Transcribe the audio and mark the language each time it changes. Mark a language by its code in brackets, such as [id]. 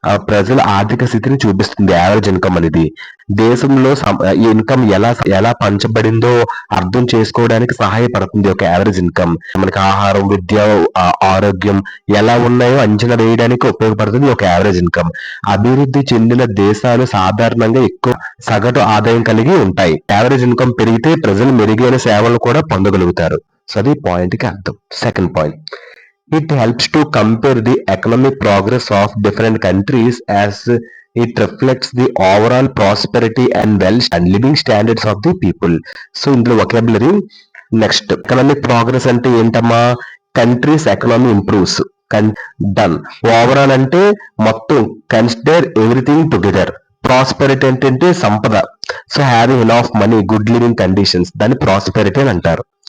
[te] ఆ ప్రజల ఆర్థిక స్థితిని చూపిస్తుంది యావరేజ్ ఇన్కమ్ అనేది. దేశంలో ఇన్కమ్ ఎలా పంచబడిందో అర్థం చేసుకోవడానికి సహాయపడుతుంది ఒక యావరేజ్ ఇన్కమ్. మనకి ఆహారం, విద్య, ఆరోగ్యం ఎలా ఉన్నాయో అంచనా వేయడానికి ఉపయోగపడుతుంది ఒక యావరేజ్ ఇన్కమ్. అభివృద్ధి చెందిన దేశాలు సాధారణంగా ఎక్కువ సగటు ఆదాయం కలిగి ఉంటాయి. యావరేజ్ ఇన్కమ్ పెరిగితే ప్రజలు మెరుగైన సేవలు కూడా పొందగలుగుతారు. సో అది పాయింట్ కి అర్థం. [en] Second point, it helps to compare the economic progress of different countries as it reflects the overall prosperity and wealth and living standards of the people. [te] So ఇందులో vocabulary నెక్స్ట్. ఎకనామిక్ ప్రోగ్రెస్ అంటే ఏంటమ్మా? [en] Countries economy improves. Done. Overall [te] అంటే మొత్తం, [en] Consider everything together. [te] Prosperity అంటే సంపద. [en] so having enough money, good living conditions, [te] దాన్ని prosperity అని అంటారు.